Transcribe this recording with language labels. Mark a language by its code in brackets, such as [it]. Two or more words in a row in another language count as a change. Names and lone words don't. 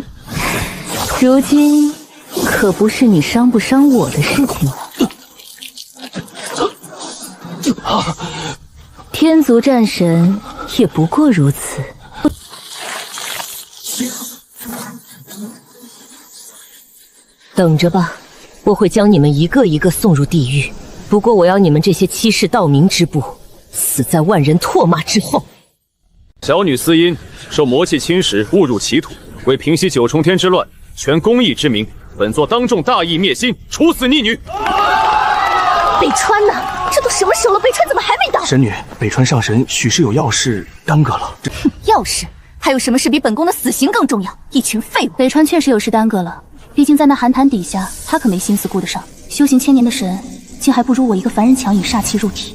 [zh] 如今可不是你傷不傷我的事情了。天族戰神也不過如此。等着吧，我會將你們一個一個送入地獄。不過我要你們這些欺世盜名之輩，死在萬人唾罵之後。小女司音受魔气侵蚀，誤入歧途，為平息九重天之亂，全公義之名，本座當众大義滅親，處死逆女。北川呢？這都什麼時候了，北川怎麼還沒到？神女，北川上神许是有要事耽擱了。要事？還有什么事比本宫的死刑更重要？一群廢物！北川確實有事耽擱了，畢竟在那寒潭底下，他可沒心思顧得上。修行千年的神，竟還不如我一個凡人強引煞氣入體。